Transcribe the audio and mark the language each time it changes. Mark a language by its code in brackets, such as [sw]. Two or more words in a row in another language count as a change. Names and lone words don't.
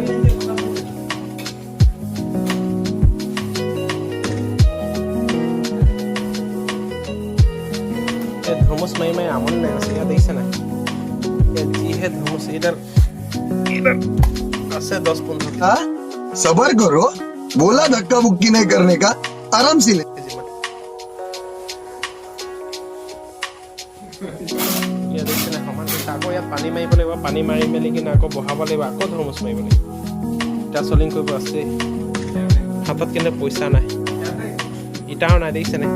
[as] ধুমুচ মাৰি মাৰি আমনি নাই আছে। ইয়াত দেখিছে নাই, ইয়াত যিহে ধুমুচ। এইডাল আছে 10-15। [hi] सबर करो, बोला धक्का मुक्की नहीं करने का, आराम से ले। [as] ইয়াত দেখিছে নাই সমান আকৌ ইয়াত পানী মাৰিব লাগিব। পানী মাৰি মেলি কিনে আকৌ বহাব লাগিব, আকৌ ধুমুচ মাৰিব লাগিব। ইটা চলিং কৰিব আছে, হাতত কিন্তু পইচা নাই। ইটাও নাই দেখিছে নাই।